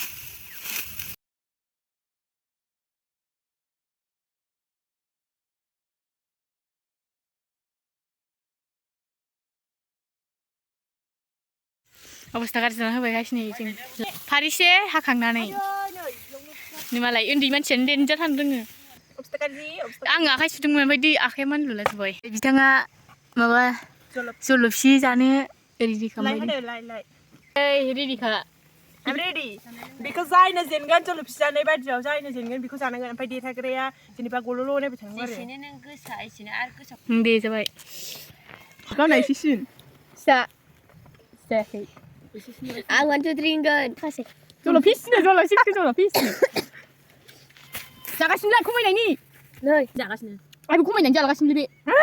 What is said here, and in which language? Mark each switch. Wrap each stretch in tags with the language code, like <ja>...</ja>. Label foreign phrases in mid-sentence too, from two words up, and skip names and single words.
<brx>अबस्था गाज्रि जाना होबाय गासिनो जों फारिसे हाखांनानै मालाय उन्दै मानसियानो देन्जार थानो रोङो आं आखाइ सुदोंमोन ओमफ्राय दै आखाइया मानलुलाजोब्बाय बिथाङा माबा जलफि जानो रेडि खालामबाय रेडिखा</brx> <en>I'm ready.</en> <brx>Because जायनो जेनगोन जलफि जानाय बायदियाव जायनो जेनगोन बेखौ जानांगोन ओमफ्राय देथाग्राया जेनेबा गल'ल' नायबाय थानांगौ आरो जेसेनो नों गोसा एसेनो आरो गोसा दे जाबाय गावना एसेसिन जायाखै आं 1 2 3 होनगोन खासे जलफिसनो जागासिनो खमायनायनि नै जागासिनो आंबो खमायनानै जालागासिनो बे</brx>